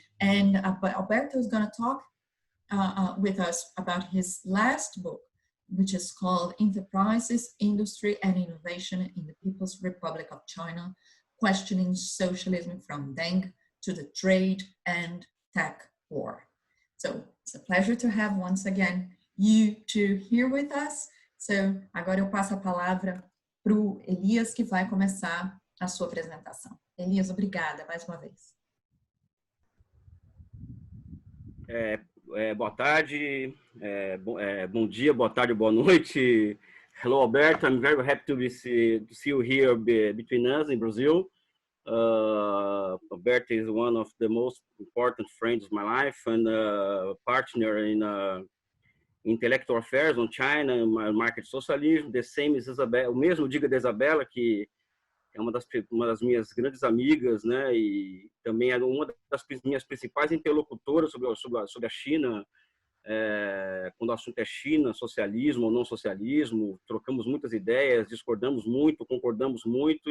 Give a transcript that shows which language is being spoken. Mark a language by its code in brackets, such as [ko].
[en] And but Alberto is going to talk with us about his last book, which is called Enterprises, Industry and Innovation in the People's Republic of China, Questioning Socialism from Deng to the Trade and Tech War. So it's a pleasure to have once again you two here with us. [pt] So agora eu passo a palavra para o Elias, que vai começar a sua apresentação. Elias, obrigada mais uma vez. Boa tarde, bom dia, boa tarde, boa noite. [en] Hello, Alberto. I'm very happy to see you here between us in Brazil. Alberto is one of the most important friends of my life and partner in intellectual affairs on China and market socialism. The same as [pt] Isabela, o mesmo diga da Isabela, que é uma das minhas grandes amigas, né? E também é uma das minhas principais interlocutoras sobre a China, quando o assunto é China, socialismo ou não socialismo. Trocamos muitas ideias, discordamos muito, concordamos muito.